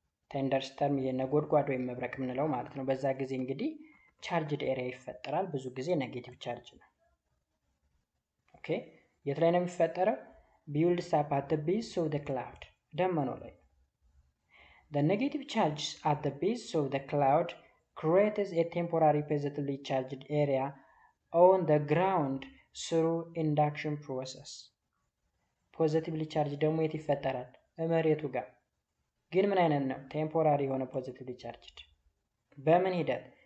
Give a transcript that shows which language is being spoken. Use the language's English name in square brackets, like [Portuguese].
[Amharic] thunderstorm የነጎድጓድ ወይም መብረቅ የምንለው ማለት ነው። በዛ ጊዜ እንግዲህ ቻርጅድ ኤሪያ ይፈጠራል። ብዙ ጊዜ ኔጌቲቭ ቻርጅ ነው። ኦኬ። የት ላይ ነው የሚፈጠረው? [English] builds up at the base of the cloud፣ [Amharic] ደመናው ላይ። [English] the negative charge at the base of the cloud creates a temporary positively charged area on the ground through induction process። [Amharic] ፖዚቲቭሊ ቻርጅ ደግሞ የት ይፈጠራል? መሬቱ ጋር። ግን ምን አይነት ነው? ቴምፖራሪ የሆነ ፖዚቲቭሊ ቻርጅድ። በምን ሂደት?